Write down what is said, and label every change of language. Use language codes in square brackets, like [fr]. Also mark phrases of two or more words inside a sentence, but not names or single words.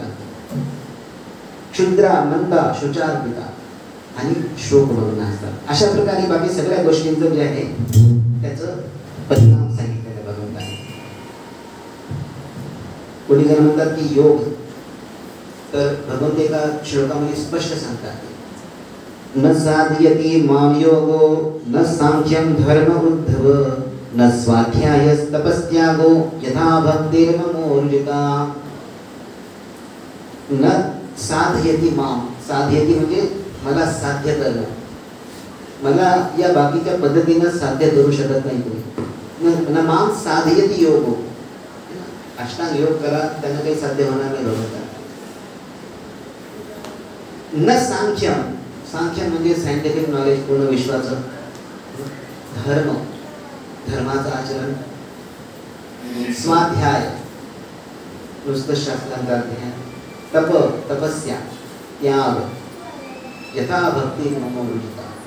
[mr] क्षुद्रा मंदा शुचार्पिता आणि शोक भरून असतात. अशा प्रकारे बाकी सगळ्या गोष्टींचं जे आहे त्याचं परिणाम सांगितलेलं भगवंताने. कोणी जण म्हणतात की योग, तर भगवंत एका श्लोकामध्ये स्पष्ट सांगतात [sa] न साधयति माम योगो न सांख्यम धर्म उद्धव न स्वाध्याय तपस्त्यागो यथा भक्तिर्ममोर्जिता. न साधयति माम. [mr] साधयति म्हणजे मला साध्य करणं, मला या बाकीच्या पद्धतीनं साध्य करू शकत नाही कोणी. [sa] न माम साधयति योगो. [mr] अष्टांग योग करा, त्यांना काही साध्य होणार नाही भगवंता. [sa] न सांख्यम. [mr] सांख्यम म्हणजे [en] scientific knowledge, [mr] पूर्ण विश्वाचं. धर्म, धर्माचं आचरण. स्वाध्याय, नुसतं शास्त्रांचा अध्ययन. [sa] तप, तपस्या, त्याग. यथा भक्ती ममोर्जिता.